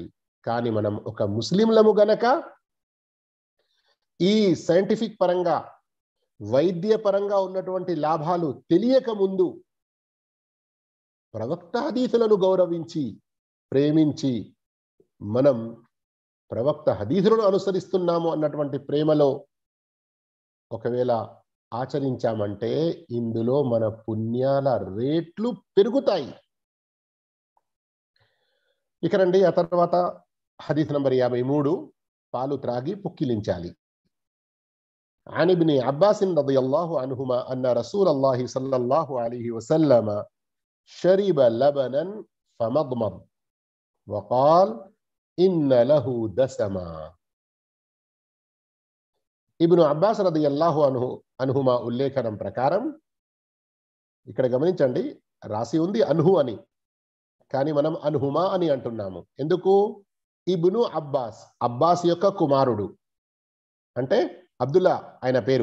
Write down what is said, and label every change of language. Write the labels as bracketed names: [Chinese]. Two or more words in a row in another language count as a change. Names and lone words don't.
[Telugu] కానీ మనం ఒక ముస్లింలము గనక ఈ సైంటిఫిక్ పరంగా, వైద్య పరంగా ఉన్నటువంటి లాభాలు తెలియక ముందు ప్రవక్త హదీసులను గౌరవించి ప్రేమించి మనం ప్రవక్త హదీసులను అనుసరిస్తున్నాము అన్నటువంటి ప్రేమలో ఒకవేళ ఆచరించామంటే ఇందులో మన పుణ్యాల రేట్లు పెరుగుతాయి. ఇక రండి, ఆ తర్వాత హదీస్ నంబర్ 53, పాలు త్రాగి పుక్కిలించాలి. [Arabic] عن ابن عباس رضي الله عنهما أن رسول الله صلى الله عليه وسلم شرب لبنا فمضمض وقال إن له دسما. [Telugu] ఇబ్ను అబ్బాస్ [Arabic] رضي الله عنهما [Telugu] ఉల్లేఖనం ప్రకారం, ఇక్కడ గమనించండి, రాసి ఉంది అన్హు అని, కానీ మనం అన్హుమా అని అంటున్నాము. ఎందుకు? ఇబ్ను అబ్బాస్, అబ్బాస్ యొక్క కుమారుడు, అంటే అబ్దుల్లా ఆయన పేరు.